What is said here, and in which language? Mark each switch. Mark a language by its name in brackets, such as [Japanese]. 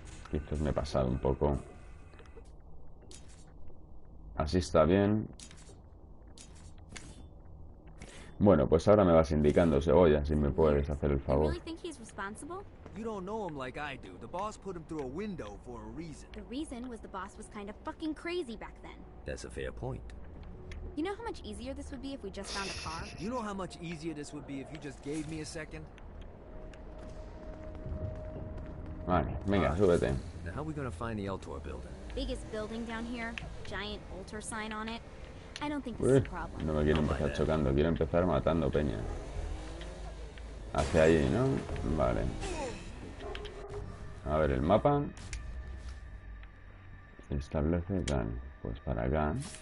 [Spanish] Quizás me he pasado un poco. Así está bien. Bueno, pues ahora me vas indicando, Cebolla, si me puedes hacer el favor. [English] You don't know him like I do. The boss put him through a window for a reason. The reason was the boss was kind of fucking crazy back then. That's a fair point. You know how much easier this would be if we just found a car? You know how much easier this would be if you just gave me a second? [Spanish] Vale, venga, súbete. [English] Now how are we gonna find the Eltor building? Biggest building down here, giant altar sign on it. I don't think this is a problem. [Spanish] No me quiero empezar chocando, quiero empezar matando peña. Hacia allí, ¿no? Vale. A ver el mapa. Establece tal. Pues para acá.